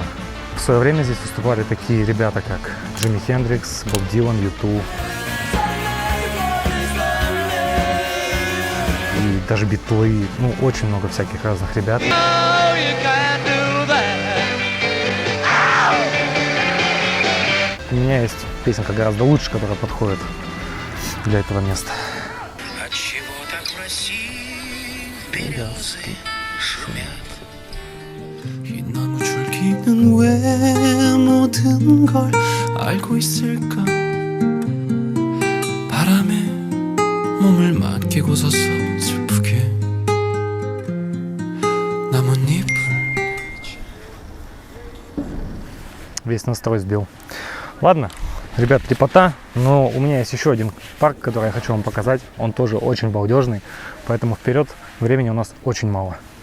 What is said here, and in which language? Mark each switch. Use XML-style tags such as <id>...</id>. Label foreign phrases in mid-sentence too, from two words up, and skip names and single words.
<ru>В свое время здесь выступали такие ребята, как Джимми Хендрикс, Боб Дилан, U2 и даже Битлы. Ну, очень много всяких разных ребят. У меня есть песенка гораздо лучше, которая подходит для этого места.</ru> <ko>나무 줄기는 왜 모든 걸 알고 있을까 바람에 몸을 맡기고서서 슬프게 나뭇잎을</ko> <ru>Весь настрой сбил. Ладно, ребят, лепота, но у меня есть еще один парк, который я хочу вам показать. Он тоже очень балдежный, поэтому вперед, времени у нас очень мало.</ru>